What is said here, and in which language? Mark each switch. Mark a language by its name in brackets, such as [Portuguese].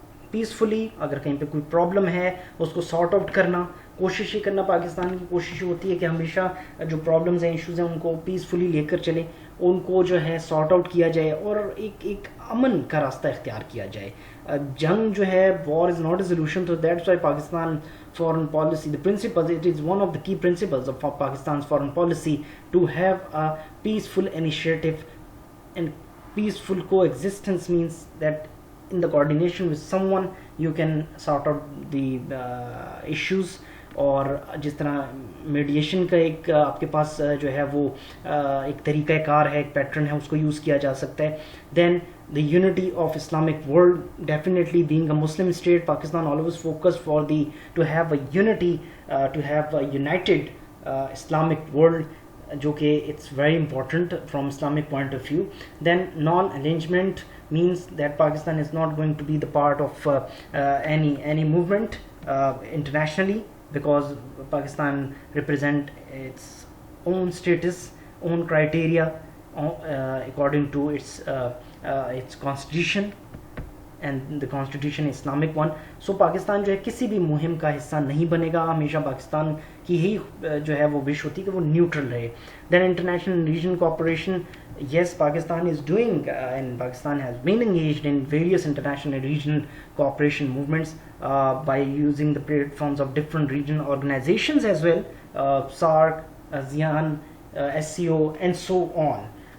[Urdu] Peacefully اگر کہیں پہ کوئی پرابلم ہے اس کو سارٹ آؤٹ کرنا, کوشش یہ کرنا, پاکستان کی کوشش ہوتی ہے کہ ہمیشہ جو پرابلمز ہیں, ایشوز ہیں, ان کو پیسفلی لے کر چلیں, ان کو جو ہے سارٹ آؤٹ کیا جائے اور ایک امن کا راستہ اختیار کیا جائے. جنگ جو ہے, [English] War is not a solution, تو that's why Pakistan foreign policy, the principles, it is one of the key principles of Pakistan's foreign policy to have a peaceful initiative, and peaceful coexistence means that in the coordination with someone you can sort out the issues. [Urdu] اور جس طرح meditation کا ایک آپ کے پاس جو ہے وہ ایک طریقہ کار ہے, ایک پیٹرن ہے, اس کو یوز کیا جا سکتا ہے. [English] Then the unity of Islamic world, definitely being a Muslim state, Pakistan always focused for to have a unity, to have a united Islamic world, جو کہ it's very important from Islamic point of view. Then non-alignment means that Pakistan is not going to be the part of any movement internationally, because Pakistan represent its own status, own criteria according to its constitution, and the constitution is Islamic one. [Urdu] So Pakistan جو ہے کسی بھی مہم کا حصہ نہیں بنے گا, ہمیشہ پاکستان کی یہی جو ہے وہ وش ہوتی ہے کہ وہ نیوٹرل رہے. [English] Then international regional cooperation, yes, Pakistan is doing and Pakistan has been engaged in various international and regional cooperation movements by using the platforms of different regional organizations as well, SARC, ASEAN, SCO and so on.